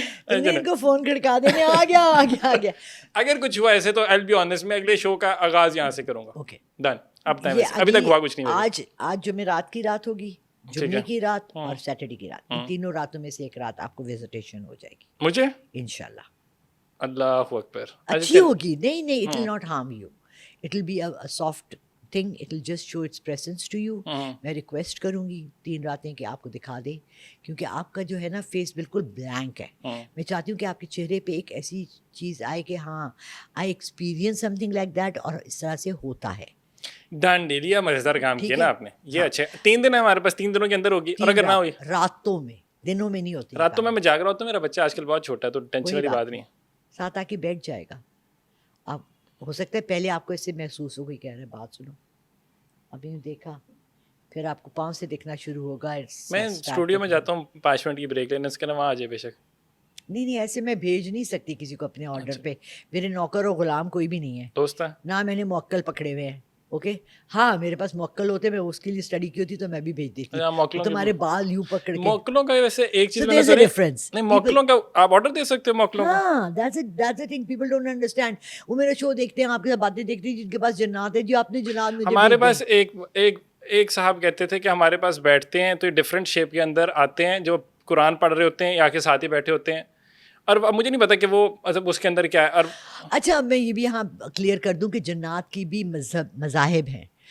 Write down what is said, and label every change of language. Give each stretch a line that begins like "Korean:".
Urdu: ان کو فون کھڑکا دینے آ گیا. اگر کچھ ہوا ایسے تو
English: I'll be honest,
Urdu: میں اگلے شو کا آغاز یہاں سے کروں گا. Okay done. اب ابھی تک ہوا کچھ نہیں. آج جمعرات کی رات ہوگی, جمعے کی رات اور سیٹرڈے کی رات, ان تینوں راتوں میں سے ایک رات آپ کو وزٹیشن ہو جائے گی مجھے انشاءاللہ. اللہ اکبر. اچھی ہوگی.
English: نہیں, it will not harm you. It will be a soft thing. It will just show its presence to you.
Urdu: میں ریکویسٹ کروں گی 3 راتیں کہ آپ کو دکھا دیں, کیونکہ آپ کا جو ہے نا فیس بالکل بلینک ہے. میں چاہتی ہوں کہ آپ کے چہرے پہ ایک ایسی چیز آئے کہ ہاں
English: I experience something like that,
Urdu: اور اس طرح سے ہوتا ہے. Done deal. یہ مزیدار کام کیا نا آپ نے, یہ اچھا. 3 دن ہے ہمارے پاس, 3 دنوں کے اندر ہوگی. اور اگر نہ ہوئی راتوں میں, دنوں میں نہیں ہوتی. راتوں میں جاگ رہا ہوتا ہوں, میرا بچہ آج کل بہت چھوٹا ہے تو ٹینشن والی بات نہیں ہے. ساتھ آ کے بیٹھ جائے گا. اب ہو سکتا ہے پہلے آپ کو اس سے محسوس ہو گئی, کہہ رہے بات سنو, ابھی دیکھا, پھر آپ کو پاؤں سے دیکھنا شروع ہوگا. میں اسٹوڈیو میں جاتا ہوں 5 منٹ کی بریک لینے, اس کے نا وہاں آ جائے بے شک. نہیں, ایسے میں بھیج نہیں سکتی کسی کو اپنے آرڈر پہ. میرے نوکر و غلام کوئی بھی نہیں ہے, دوست ہے نہ میں نے موکل پکڑے ہوئے ہیں. اوکے, ہاں میرے پاس موکل ہوتے, میں اس کے لیے اسٹڈی کی ہوتی تو میں بھی بھیج دیتی. تمہارے بال یوں پکڑ کے, موکلوں کا ویسے ایک چیز نہیں, موکلوں کا آپ آرڈر دے سکتے ہو موکلوں کا.
English: ہاں, that's the thing people don't understand.
Urdu: وہ میرا شو دیکھتے ہیں, آپ کے ساتھ باتیں دیکھتے ہیں, جن کے پاس جنات ہے, جو آپ نے جنات میں. ہمارے پاس ایک صاحب کہتے تھے کہ ہمارے پاس بیٹھتے ہیں تو ڈفرینٹ شیپ کے اندر آتے ہیں, جو قرآن پڑھ رہے ہوتے ہیں یا کے ساتھ ہی بیٹھے ہوتے ہیں, اور مجھے نہیں پتا کہ وہ مطلب اس کے اندر کیا ہے. اور اچھا, میں یہ بھی یہاں کلیئر کر دوں کہ جنات کی بھی مذاہب ہیں.